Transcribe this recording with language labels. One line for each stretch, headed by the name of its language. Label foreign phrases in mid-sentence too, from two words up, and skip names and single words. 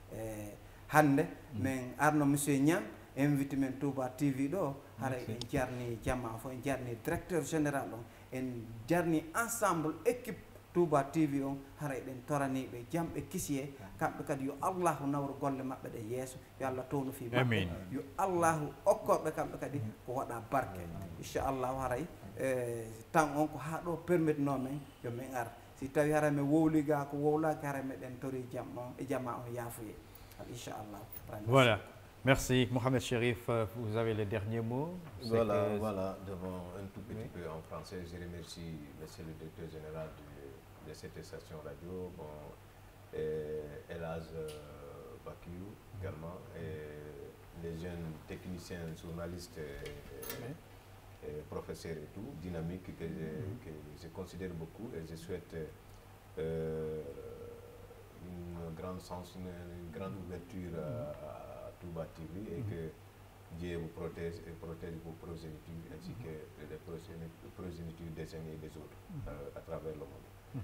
Fula: hande min arno monsieur Niang invité men Touba TV ɗo hara en jarni jamma fo en jarni
French: directeur général
Fula: on en jarni
French: ensemble équipe
Fula: Touba TV on hara eɗen toraniɓe jaam ɓe kisi e kamɓe kadi yo allahu nawro golle maɓɓe ɗe yeeso yo allah towno fi maɓɓe yo allahu okkoɓe kamɓe kadi ko waɗa barke inchallahu haray tan on ko ha ɗo permetnomen yo min ar si tawi hara mi wowli ga ko wowlaki hara meɗen tori jaam on e jamma on yaafuye inchallah.
French: Voilà. Merci. Mohamed Chérif, vous avez le dernier mot. Voilà, devant un tout petit peu en français, je remercie monsieur le directeur général de cette station radio, Elaz Bakiou également, et les jeunes techniciens, journalistes, professeurs et tout, dynamiques que je considère beaucoup et je souhaite une grande ouverture à Touba TV et que Dieu vous protège et protège vos progénitures ainsi que les progénitures des uns et des autres à travers le monde.